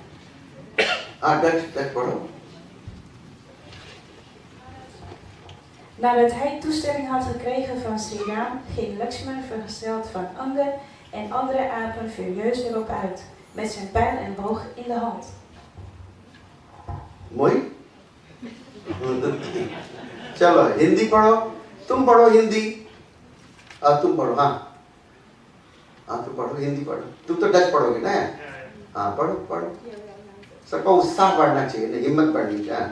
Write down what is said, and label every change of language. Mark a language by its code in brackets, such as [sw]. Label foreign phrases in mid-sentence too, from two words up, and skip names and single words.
[hi] डच पढ़ो। [nl] Nadat hij toestemming had gekregen van Sriram, ging Lakshman vergezeld van Angad en andere apen furieus erop uit, met zijn pijl en boog in de hand. [hi] मोई, चलो हिंदी पढ़ो, तुम पढ़ो हिंदी। तुम पढ़ो। हाँ, तुम पढ़ो, हिंदी पढ़ो। तुम तो डच पढ़ोगे ना? हाँ, पढ़ो। सबका उत्साह बढ़ना चाहिए ना, हिम्मत बढ़नी चाहिए।